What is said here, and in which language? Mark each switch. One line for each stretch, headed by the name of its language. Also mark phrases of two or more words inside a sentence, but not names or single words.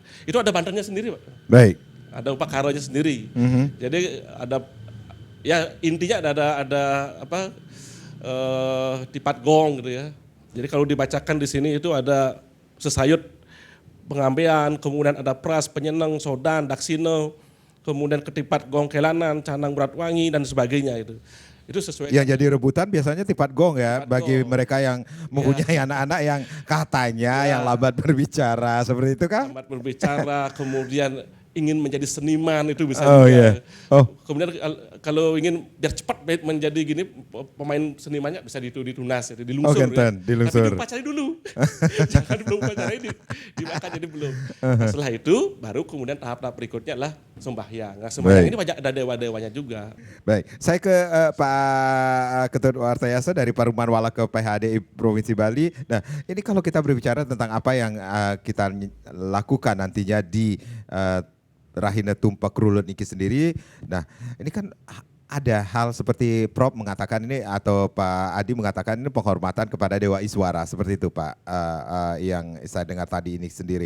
Indonesian: Itu ada bantannya sendiri, Pak. Baik. Ada upacaranya sendiri. Jadi ada, ya intinya ada apa? Tipat gong gitu ya. Jadi kalau dibacakan di sini itu ada sesayut pengambean, kemudian ada pras, penyeneng, sodan, daksino, kemudian ketipat gong kelanan, canang berat wangi dan sebagainya itu. Itu sesuai. Yang jadi rebutan biasanya tipat gong ya, Tipat bagi gong. mereka yang mempunyai anak-anak yang katanya yang lambat berbicara, seperti itu kan? Lambat berbicara, kemudian ingin menjadi seniman itu bisa juga. Kemudian kalau ingin biar cepat menjadi gini pemain senimannya bisa ditunas, dilungsur. Dilungsur. Tapi diupacari dulu. Jangan belum upacarai dimakan, jadi belum. Nah, setelah itu baru kemudian tahap-tahap berikutnya adalah sembahyang. Nah, sembahyang ini banyak ada dewa-dewanya juga. Baik, saya ke Pak Ketut Wartayasa dari Paruman Wala ke PHDI Provinsi Bali. Nah, ini kalau kita berbicara tentang apa yang kita lakukan nantinya di Rahina Tumpak Kerulun Niki sendiri. Nah, ini kan ada hal seperti Prof mengatakan ini atau Pak Adi mengatakan ini penghormatan kepada Dewa Iswara seperti itu Pak, yang saya dengar tadi ini sendiri.